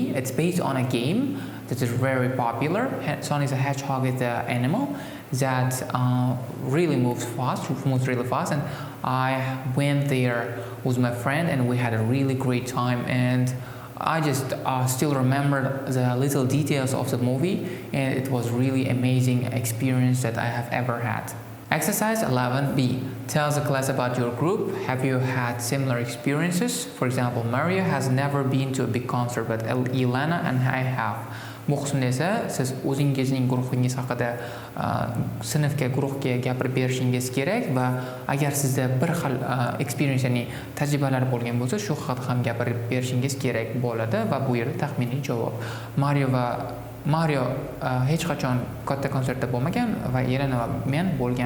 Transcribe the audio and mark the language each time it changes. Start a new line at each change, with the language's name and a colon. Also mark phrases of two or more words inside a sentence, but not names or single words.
English: It's based on a game that is very popular. Sonic the Hedgehog is the animal that really moves really fast, and I went there with my friend and we had a really great time, and I just still remember the little details of the movie, and it was really amazing experience that I have ever had. Exercise 11B. Tell the class about your group. Have you had similar experiences? For example, Maria has never been to a big concert, but Ilana and I have.
Uzbek: Bu qismda esa siz o'zingizning guruhingiz haqida guruhga gapirib berishingiz kerak va agar sizda bir xil experience, ya'ni tajribalar bo'lgan bo'lsa, shu haqida ham gapirib berishingiz kerak bo'ladi va bu yerda taxminiy javob. Mario hech qachon katta konsertda bo'lmagan va Elena va men bo'lganmiz.